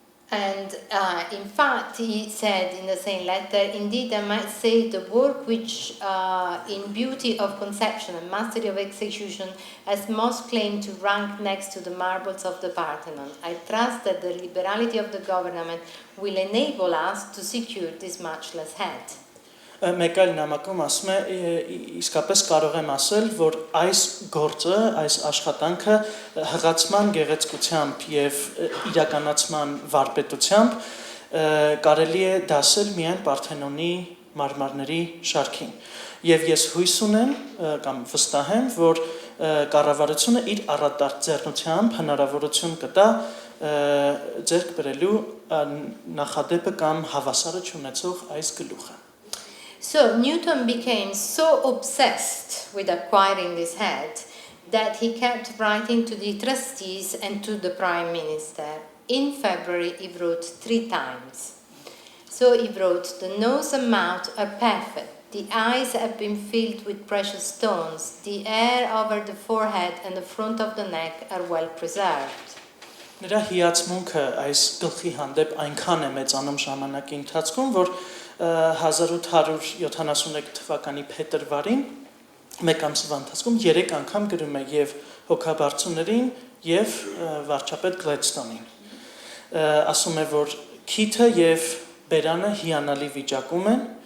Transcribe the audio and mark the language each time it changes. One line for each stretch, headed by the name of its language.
English: And in fact, he said in the same letter, indeed, I might say the work which, in beauty of conception and mastery of execution, has most claim to rank next to the marbles of the Parthenon. I trust that the liberality of the government will enable us to secure this matchless head.
Armenian: Մեկ այլ նամակում ասում է, իսկապես կարող եմ ասել, որ այս գործը, այս աշխատանքը հղացման գեղեցկությամբ և իրականացման վարպետությամբ կարելի է դասել միայն Պարթենոնի մարմարների շարքին։ Եվ ես հույս ունեմ կամ վստահ եմ, որ կառավարությունը իր առատար ձեռնությամբ հնարավորություն կտա ձեռք բերելու նախադեպը կամ հավասարը չունեցող այս գլուխը։
English: So Newton became so obsessed with acquiring this head that he kept writing to the trustees and to the Prime Minister. In February, he wrote 3 times. So he wrote, the nose and mouth are perfect. The eyes have been filled with precious stones. The hair over the forehead and the front of the neck are well preserved.
Armenian: Նրա հիացմունքը այս գլխի հանդեպ այնքան է մեծանում ժամանակի ընթացքում, որ 1873 թվականի փետրվարին մեկ ամսվա ընթացքում 3 անգամ գրում է եւ հոգաբարձուներին եւ վարչապետ Գլեդստոնին։ Ասում է, որ քիթը եւ բերանը հիանալի վիճակում են,